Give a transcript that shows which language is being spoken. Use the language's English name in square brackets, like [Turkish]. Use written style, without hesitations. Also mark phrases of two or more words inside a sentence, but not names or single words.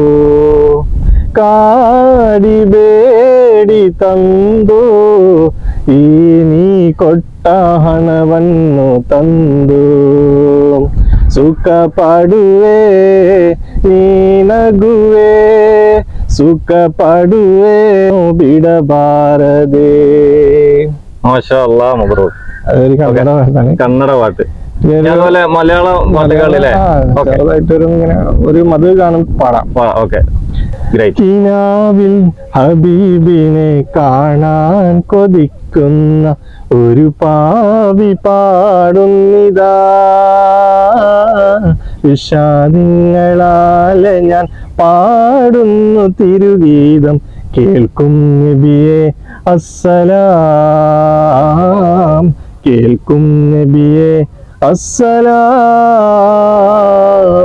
[Kannada] ಕಾಡಿ ಬೇಡಿ ತಂದು ಈ ನೀ ಕೊಟ್ಟ ಹಣವನ್ನು ತಂದು ಸುಖ ಪಡುವೆ ನೀನಗುವೆ ಸುಖ ಪಡುವೆ ಬಿಡಬಾರದೆ. [Arabic] ما شاء الله، مبروك. [Malayalam] കന്നഡ പാട്ട്. അതുപോലെ മലയാള പാട്ടുകളിലെ ഒരു മത് കാണും പാടാം. ഓക്കെ, കിനാവിൽ ഹബീബിനെ കാണാൻ കൊതിക്കുന്ന ഒരു പാവി പാടുന്നിതാ, വിഷാദങ്ങളാലെ ഞാൻ പാടുന്നു തിരുഗീതം, കേൾക്കും നബിയെ അസ്സലാം, കേൾക്കും നബിയെ അസ്സലാം.